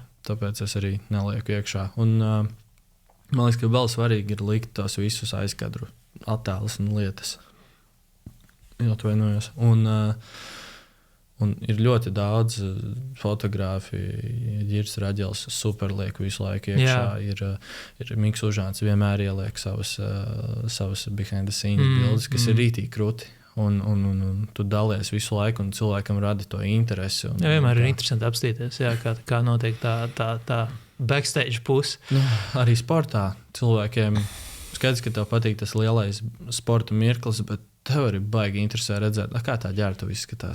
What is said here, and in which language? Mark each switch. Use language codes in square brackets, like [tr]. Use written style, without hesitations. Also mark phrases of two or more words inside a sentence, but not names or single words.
[lv] Tāpēc es arī nelieku iekšā. Un man liekas, ka vēl svarīgi ir likt tos visus aizkadru attēlus un lietas. Atvainojos. Un ir ļoti daudz fotogrāfiju. Ģirs Raģels super liek visu laiku iekšā. Ir Miks Užāns vienmēr ieliek savas [en] behind the scenes [lv] bildes, kas ir rītīgi krūti. Un tu dalies visu laiku, un cilvēkam radi to interesi. Vienmēr ir interesanti apstīties, kā notiek tā backstage puse. Arī sportā cilvēkiem skaidrs, ka tev patīk tas lielais sporta mirklis, bet tev arī baigi interesē redzēt, kā tā ģērbtuve izskatās.